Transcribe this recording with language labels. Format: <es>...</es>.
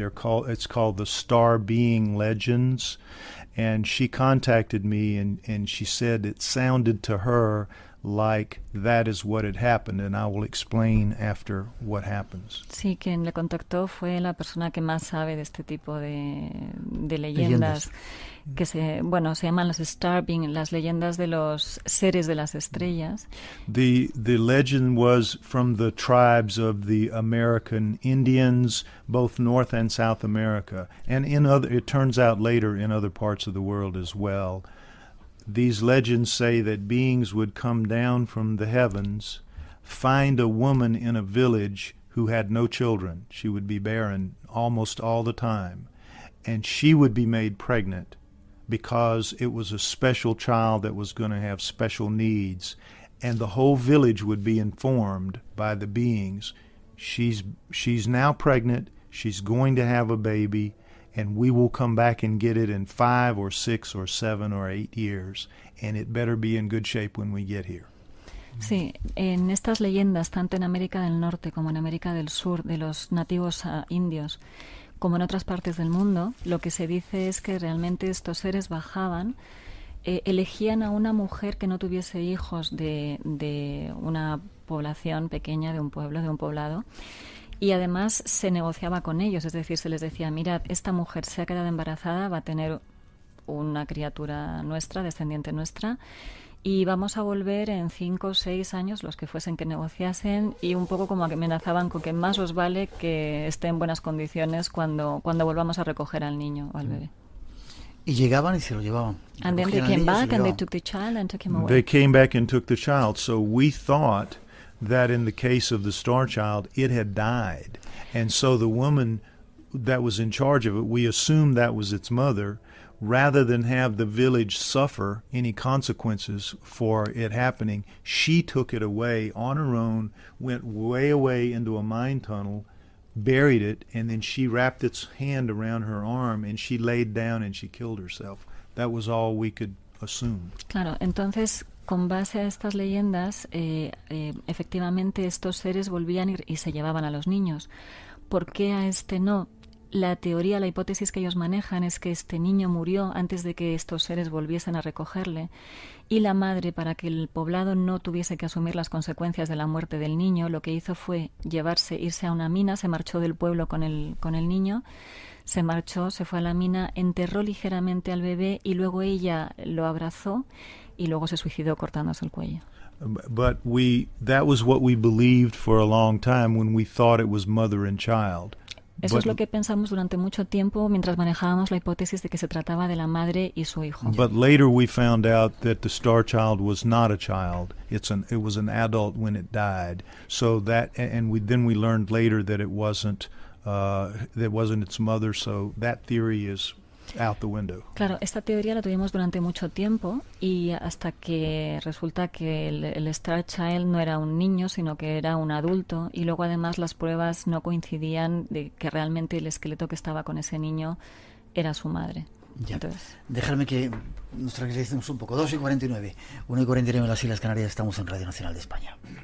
<en>It's called the Star Being Legends, and she contacted me and she said it sounded to her like that is what had happened, and I will explain after what happens.</en> <es>Sí, quien le contactó fue la persona que más sabe de este tipo de leyendas. Que se llaman los star being, las leyendas de los seres de las estrellas.</es> <en>The legend was from the tribes of the American Indians, both North and South America, and it turns out later in other parts of the world as well. These legends say that beings would come down from the heavens, find a woman in a village who had no children. She would be barren almost all the time, and she would be made pregnant because it was a special child that was going to have special needs, and the whole village would be informed by the beings, she's now pregnant, she's going to have a baby, and we will come back and get it in 5 or 6 or 7 or 8 years, and it better be in good shape when we get here.</en> <es>Sí, en estas leyendas, tanto en América del Norte como en América del Sur, de los nativos indios, como en otras partes del mundo, lo que se dice es que realmente estos seres bajaban, elegían a una mujer que no tuviese hijos de una población pequeña, de un pueblo, de un poblado, y además se negociaba con ellos, es decir, se les decía, mirad, esta mujer se ha quedado embarazada, va a tener una criatura nuestra, descendiente nuestra, y vamos a volver en 5 o 6 años, los que fuesen que negociasen, y un poco como que amenazaban con que más os vale que esté en buenas condiciones cuando volvamos a recoger al niño o al bebé. Y llegaban y se lo llevaban.</es> <en>And then they came back and they took the child and took him away. They came back and took the child, so we thought that in the case of the star child, it had died. And so the woman that was in charge of it, we assumed that was its mother, rather than have the village suffer any consequences for it happening, she took it away on her own, went way away into a mine tunnel, buried it, and then she wrapped its hand around her arm and she laid down and she killed herself. That was all we could assume.</en> <es>Claro, entonces, con base a estas leyendas, efectivamente estos seres volvían y se llevaban a los niños. ¿Por qué a este no? La teoría, la hipótesis que ellos manejan es que este niño murió antes de que estos seres volviesen a recogerle, y la madre, para que el poblado no tuviese que asumir las consecuencias de la muerte del niño, lo que hizo fue irse a una mina, se marchó del pueblo con el niño, se marchó, se fue a la mina, enterró ligeramente al bebé y luego ella lo abrazó y luego se suicidó cortándose el cuello.</es> <en>But that was what we believed for a long time when we thought it was mother and child.</en> <es>Eso es lo que pensamos durante mucho tiempo mientras manejábamos la hipótesis de que se trataba de la madre y su hijo.</es> <en>But later we found out that the star child was not a child. It was an adult when it died. So then we learned later that it wasn't its mother. So that theory is out the window.</en> <es>Claro, esta teoría la tuvimos durante mucho tiempo y hasta que resulta que el Star Child no era un niño, sino que era un adulto, y luego además las pruebas no coincidían de que realmente el esqueleto que estaba con ese niño era su madre. Ya. Entonces, déjame que nos tranquilicemos un poco. 2:49, 1:49 en las Islas Canarias, estamos en Radio Nacional de España.</es>